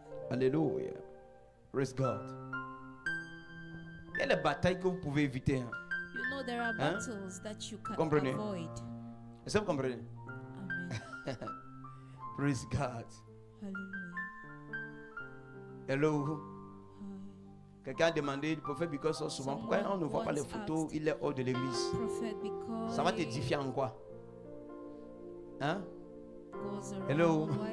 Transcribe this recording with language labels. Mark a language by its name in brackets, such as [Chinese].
[French] Alléluia. [English] Praise God. [French] Il y a des batailles que vous pouvez éviter. Hein? [English] You know there are battles that you can avoid. [French] Est-ce que vous comprenez? Amen. [English] Praise God. Hallelujah. Hello. [French] Quelqu'un a demandé, le prophète Because souvent, pourquoi on ne voit pas les photos, il est hors de l'église? Ça va t'édifier en quoi? Hein? Hello.